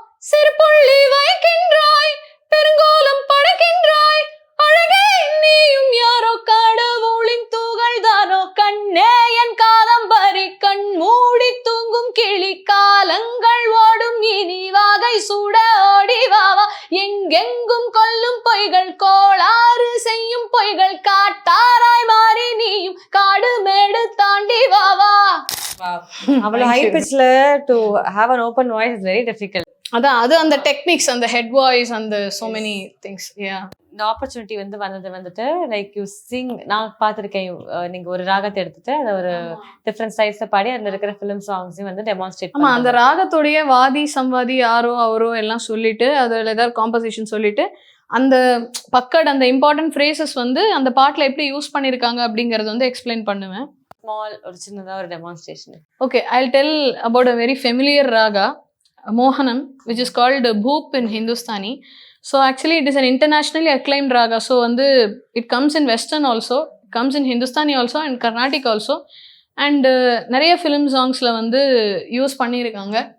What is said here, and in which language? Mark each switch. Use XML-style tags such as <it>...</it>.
<ta>சிறுபுள்ளி வைக்கின்றாய் பெருங்கோலம் படைக்கின்றாய், அழகே நீயும் யாரோ கடவுளின் தூகள் தானோ, கண்ணே என் காதம்பரி கண் மூடி தூங்கும் கிளி, காலங்கள் ஓடும் இனி வாகை சூட ஓடிவாவா, எங்கெங்கும் கொல்லும் பொய்கள் கோளாறு செய்யும் பொய்கள், காட்டாராய் மாறி நீயும் காடு மேடு தாண்டி வாவா. அவ்வளவு high பிட்ச்ல</ta> <en>To have an open voice is very difficult.</en> <ta>அதான் அது அந்த டெக்னிக்ஸ், அந்த ஹெட் வாய்ஸ், அந்த</ta> <en>so many things. Yeah.</en> <ta>இந்த ஆப்பர்ச்சுனிட்டி வந்துட்டு</ta> <en>Like you sing.</en> <ta>நான் பார்த்துருக்கேன், நீங்க ஒரு ராகத்தை எடுத்துட்டு அதை ஒரு டிஃப்ரெண்ட் ஸ்டைல்ஸ்ல பாடி அதில் இருக்கிற ஃபிலிம் சாங்ஸையும் வந்து டெமான்ஸ்ட்ரேட். ஆமா, அந்த ராகத்தோடைய வாதி சம்வாதி யாரோ அவரோ எல்லாம் சொல்லிட்டு, அதில் ஏதாவது காம்போசிஷன் சொல்லிட்டு, அந்த பக்கட் அந்த இம்பார்ட்டன்ட் ஃப்ரேசஸ் வந்து அந்த பாட்டில் எப்படி யூஸ் பண்ணியிருக்காங்க அப்படிங்கறது வந்து எக்ஸ்பிளைன் பண்ணுவேன். ஸ்மால் ஒரு சின்னதாக ஒரு demonstration.</ta> <en>Okay, I'll tell about a very familiar raga, Mohanam, which is called Bhoop in Hindustani. So actually it is an internationally acclaimed raga. So it comes in Western also, comes in Hindustani also and Carnatic also.</en> <ta>And நிறைய film songsல வந்து use பண்ணியிருக்காங்க.</ta>